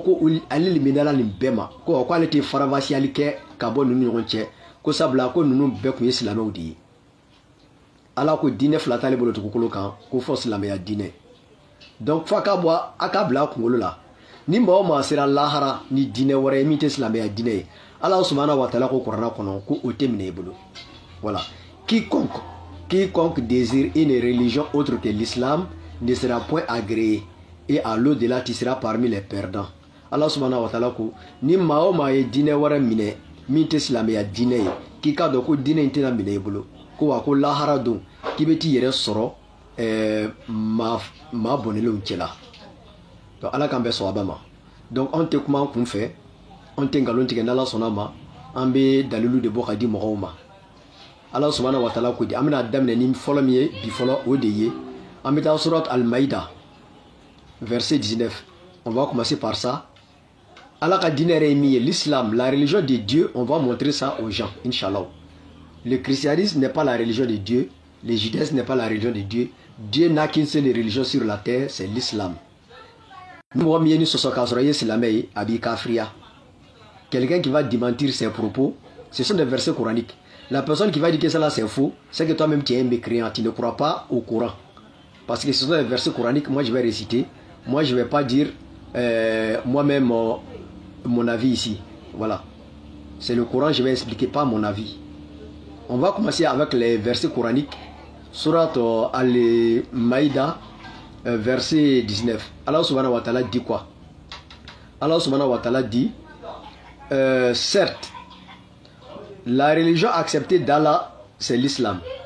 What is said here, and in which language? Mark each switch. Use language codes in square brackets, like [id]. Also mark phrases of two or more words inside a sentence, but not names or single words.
[bm] ko ale liminala nin bɛɛ ma ko ale tɛ faravasiyali kɛ ka bɔ ninnu ɲɔgɔn cɛ ko sabula ko ninnu bɛɛ tun ye silamɛw de ye ala ko diinɛ fila t'ale bolo dugukolo kan ko fɔ silamɛya diinɛ donc fo a ka bila a kunkolo la ni mɔgɔ o maa sera lahara ni diinɛ wɛrɛ ye min tɛ silamɛya diinɛ ye [ar] الله سبحانه وتعالى [bm] ko kuranna kɔnɔ ko o tɛ minɛ i bolo [fr] voilà quiconque désire une religion autre que l'islam ne sera point agréé et à l'au-delà tu seras parmi les perdants [ar] الله سبحانه وتعالى [bm] ko ni maa o maa ye diinɛ wɛrɛ minɛ min tɛ silamɛya diinɛ ye k'i k'a dɔn ko diinɛ in tɛna minɛ i bolo ko wa ko lahara don k'i bɛ t'i yɛrɛ sɔrɔ maa bɔnɛlenw cɛla donc ala k'an bɛɛ sɔn a ba ma donc anw tɛ kuma an kun fɛ anw tɛ nkalon tigɛ n'ala sɔnna ma an bɛ dalilu de bɔ ka di mɔgɔw ma [ar] الله سبحانه وتعالى [bm] ko di an bɛna daminɛ ni fɔlɔ min ye bi fɔlɔ o de ye an bɛ [fr] taa surat al-maïda verset 19 on va commencer par ça [bm] ala ka diinɛ yɛrɛ ye min ye [fr] l'islam la religion de Dieu on va montrer ça aux gens inchallah le christianisme n'est pas la religion de Dieu le judaïsme n'est pas la religion de Dieu Dieu n'a qu'une seule religion sur la terre c'est l'islam [bm] ni mɔgɔ min ye ni sɔsɔ k'a sɔrɔ i ye silamɛ ye a b'i kafiriya [fr] quelqu'un qui va démentir ses propos ce sont des versets coraniques la personne qui va dire que ça là c'est faux c'est que toi-même tu es un mécréant tu ne crois pas au Coran parce que ce sont des versets coraniques moi je vais réciter moi je vais pas dire moi-même mon avis ici voilà c'est le Coran je vais expliquer pas mon avis on va commencer avec les versets coraniques surat al-Maïda verset 19 [ar] الله سبحانه وتعالى [fr] dit quoi [ar] الله سبحانه وتعالى [fr] dit certes la religion acceptée d'Allah c'est l'islam